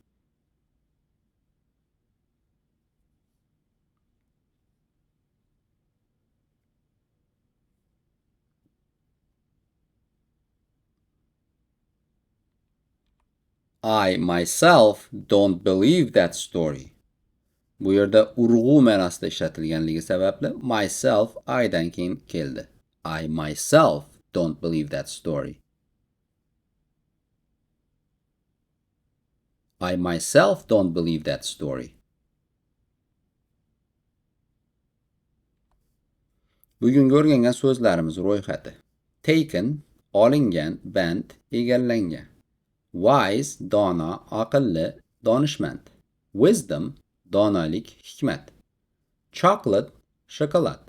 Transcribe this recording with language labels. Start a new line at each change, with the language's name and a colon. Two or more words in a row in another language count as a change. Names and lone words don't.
English: I myself don't believe that story.
Uzbek: Bu yerda urg'u ma'nosida ishlatilganligi sababli
English: myself I'dan
Uzbek: keyin keldi.
English: I myself don't believe that story. I myself don't believe that story.
Uzbek: Bugungi o'rgangan so'zlarimiz ro'yxati. Taken olingan, band, egallangan. Wise, dono, aqlli, donishmand. Wisdom, donalik, hikmat. Chocolate, shokolad.